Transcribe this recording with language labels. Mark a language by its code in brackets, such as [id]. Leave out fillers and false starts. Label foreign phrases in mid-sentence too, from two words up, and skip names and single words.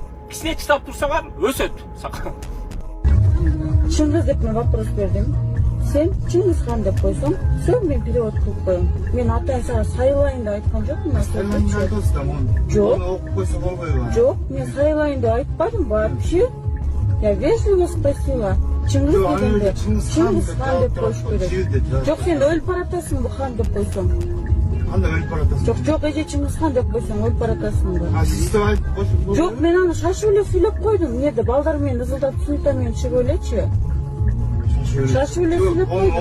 [ky] Кичине чыдап турсаңар, өсөт сакал. Чыңгыз деп мен вопрос бердим. Сен Чингис хан деп койсоң, все, мен перевод кылып коем. Мен атайын сага сайылайын деп айткан жокмун. Жок. Окуп койсо болбойбу? Жок, мен сайылайын деп айтпадым вообще. [ru] Я вежливо спросила. [ky] Чингис дегенде, Чингис хан деп коюш керек. Жок, сен өлүп баратасың бу хан деп койсоң. Кандай өлүп баратасың? Жок, эже Чингис хан деп койсоң өлүп баратасың да. А сиз деп айтып койсоң. Жок, мен аны шашып эле сүйлөп койдум. Эмнеде балдар менен ызылдап суйта мен чыгып элечи. Шашып эле сүйлөп койдум.